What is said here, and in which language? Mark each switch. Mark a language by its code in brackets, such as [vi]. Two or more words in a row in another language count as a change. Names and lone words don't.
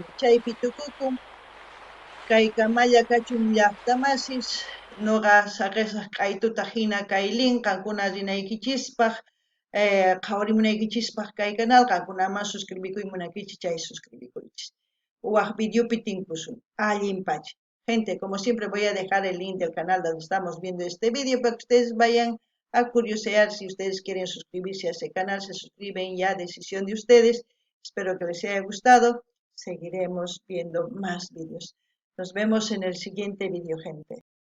[qu] Chaypi tukukun kay Kamalla Kachun llaqtamasis nuqa saqisaq q'aytutaq hina kay lin qankuna rinaykichispaq qhawarimunaykichispaq kay canal qankunaman suscribikuy munaykichis chay suscribikuychis. Videopi tinkusun, allinpacha. [es] Gente, como siempre voy a dejar el link del canal donde estamos viendo este vídeo para que ustedes vayan a curiosear. Si ustedes quieren suscribirse a ese canal, se suscriben ya, decisión de ustedes. Espero que les haya gustado. Seguiremos viendo más vídeos. Nos vemos en el siguiente vídeo, gente.